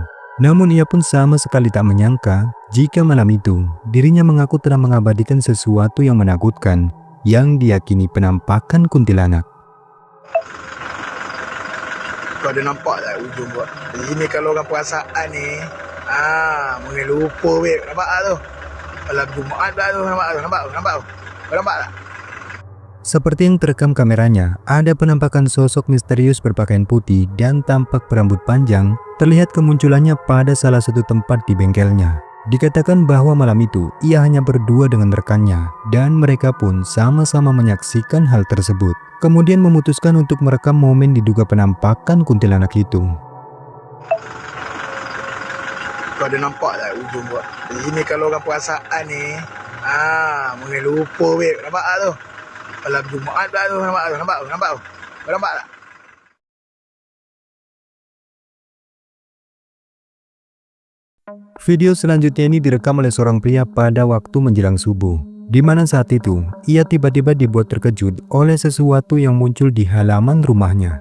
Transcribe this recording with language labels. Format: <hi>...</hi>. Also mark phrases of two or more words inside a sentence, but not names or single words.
<id>Namun ia pun sama sekali tak menyangka jika malam itu dirinya mengaku telah mengabadikan sesuatu yang menakutkan yang diyakini penampakan kuntilanak.</id> <ms>Kau ada nampak tak ujung buat? Ini kalau orang perasaan ni, mungkin lupa weh. Nampak tak tu? Malam Jumaat tak tu, nampak tu, nampak tu, nampak tu. Kau nampak tak?</ms> <id>Seperti yang terekam kameranya, ada penampakan sosok misterius berpakaian putih dan tampak berambut panjang terlihat kemunculannya pada salah satu tempat di bengkelnya. Dikatakan bahwa malam itu ia hanya berdua dengan rekannya dan mereka pun sama-sama menyaksikan hal tersebut. Kemudian memutuskan untuk merekam momen diduga penampakan kuntilanak itu.</id> <ms>Kau ada nampak tak ujung buat? Ini kalau orang perasaan ni, mungkin lupa weh. Nampak tak tu? Malam Jumaat tak tu, nampak tu, nampak tu, nampak tu. Kau nampak tak?</ms> <id>Video selanjutnya ini direkam oleh seorang pria pada waktu menjelang subuh, di mana saat itu ia tiba-tiba dibuat terkejut oleh sesuatu yang muncul di halaman rumahnya.</id>